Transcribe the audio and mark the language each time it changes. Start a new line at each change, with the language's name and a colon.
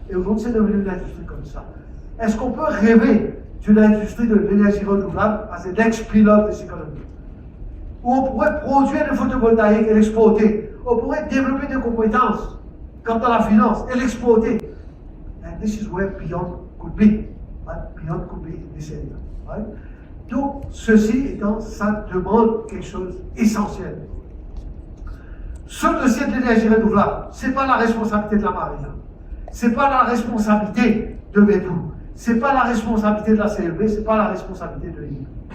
French: Et aujourd'hui, c'est devenu une industrie comme ça. Est-ce qu'on peut rêver d'une industrie de l'énergie renouvelable
English: as the next pillar
French: de l'économie? Où on pourrait produire des photovoltaïques et l'exporter. On pourrait développer des compétences quant à la finance et l'exporter.
English: And this is where beyond could be. Right? Beyond could be in this area. Right?
French: Donc, ceci étant, ça demande quelque chose d'essentiel. Ce dossier de l'énergie renouvelable, ce n'est pas la responsabilité de la marine. Ce n'est pas la responsabilité de MEPU. Ce n'est pas la responsabilité de la CLB, ce n'est pas la responsabilité de l'INE.